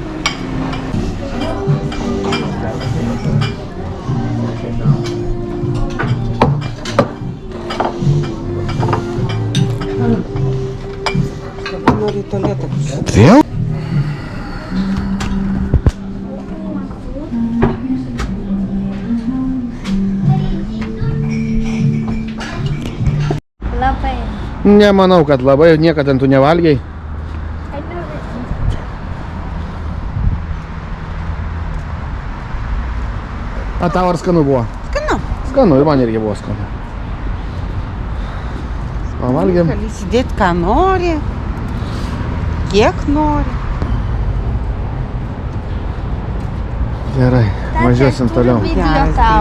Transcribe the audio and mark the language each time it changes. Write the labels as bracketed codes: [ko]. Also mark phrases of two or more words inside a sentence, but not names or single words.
[lt] Noriu į tualetą. Vėl? Labai. Nemanau, kad labai, niekada tu nevalgiai. [en] I know this. [lt] A tau ar skanu buvo? Skanu. Skanu, ir man irgi buvo skanu. Pavalgėm. Gali įsidėti, ką nori, kiek nori. Gerai, važiuosim toliau. Video tau.